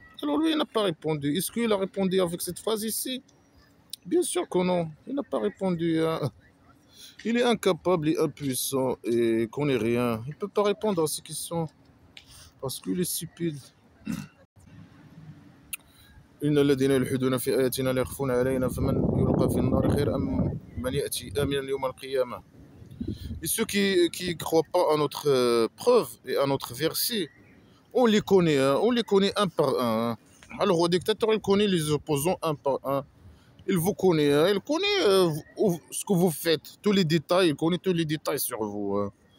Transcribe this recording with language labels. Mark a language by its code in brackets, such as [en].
[fr] Alors lui, il n'a pas répondu. Est-ce qu'il a répondu avec cette phrase ici? Bien sûr que non, il n'a pas répondu. Hein. Il est incapable et impuissant et connaît rien. Il ne peut pas répondre à ces questions parce qu'il est stupide. [ar] إن الذين يلحدون في آياتنا لا يخفون علينا فمن يلقى في النار خير أم من يأتي آمنا يوم القيامة. [fr] Et ceux qui ne croient pas à notre preuve et à notre verset, on les connaît, hein, on les connaît un par un. Hein. Alors le dictateur, il connaît les opposants un par un. Il vous connaît, hein, il connaît ce que vous faites, tous les détails, il connaît tous les détails sur vous. Hein.